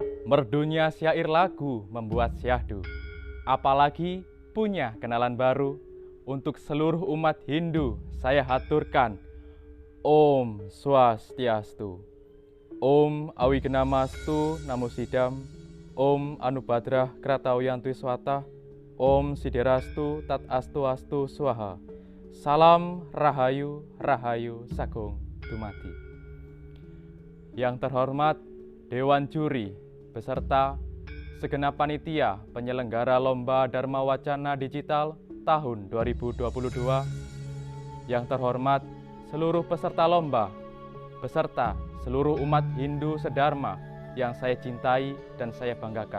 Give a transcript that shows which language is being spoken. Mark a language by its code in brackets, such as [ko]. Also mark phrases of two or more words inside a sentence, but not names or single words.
[id] Merdunya syair lagu membuat syahdu, apalagi punya kenalan baru. Untuk seluruh umat Hindu saya haturkan [sa] ॐ स्वस्त्यस्तु, ॐ अविघ्नमस्तु नमोसिद्धम्, ॐ अनोभद्राः क्रतवोयन्तु विश्वतः, ॐ सिद्धिरस्तु तत् अस्तु अस्तु स्वाहा. [jv] Salam Rahayu Rahayu Sagung Dumadi. [id] Yang terhormat Dewan Juri beserta segenap panitia penyelenggara Lomba Dharma Wacana Digital tahun 2022, yang terhormat seluruh peserta lomba, beserta seluruh umat Hindu sedharma yang saya cintai dan saya banggakan.